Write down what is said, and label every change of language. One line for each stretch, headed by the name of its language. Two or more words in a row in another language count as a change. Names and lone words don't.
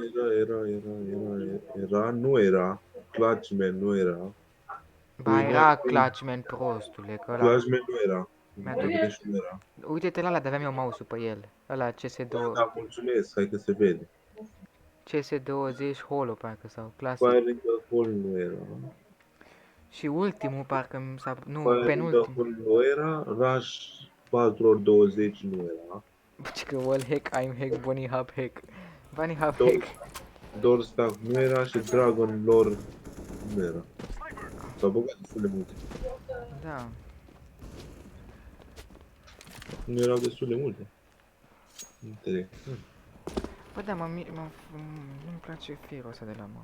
Romanian: Nu era. Clutchman nu era. Ba, era Clutchman prostule, că ăla... Clutchman nu era. Mi-aduc... Vedeți nu era. Uite-te la ăla, de aveam eu mouse-ul pe el. Ăla Da, mulțumesc, hai că se vede. CS20 Holo, parcă, sau clasic. Firing the Hole nu era. Și ultimul, parcă mi s-a... Nu, Firing the penultim. Hole nu era. Rush 4x20 nu era. Băci că
English: wall hack, I'm hack, bunny hub hack. Bunny hub hack.
Romanian: Doorstack nu era și Dragon Lore nu era. S-au băgat destul de multe. Da. Nu erau destul de multe. Înțeleg. Bă, da, nu-mi place firul ăsta de la mouse.